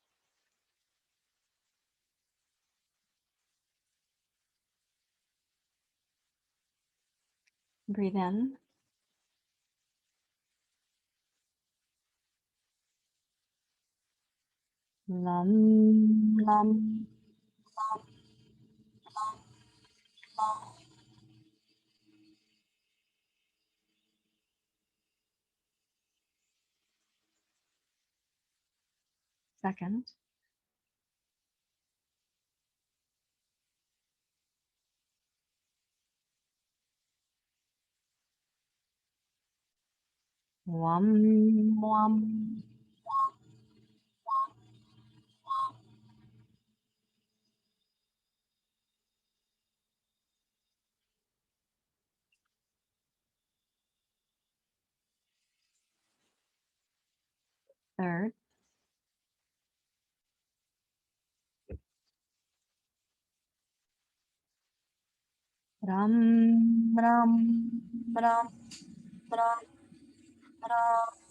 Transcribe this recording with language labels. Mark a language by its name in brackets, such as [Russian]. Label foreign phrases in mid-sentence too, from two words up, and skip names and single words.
[English] Breathe in. Lam, lam, lam, lam, lam. Second. Wam, wam, wam, wam, wam. Third. Ram, ram, ram, ram, ram.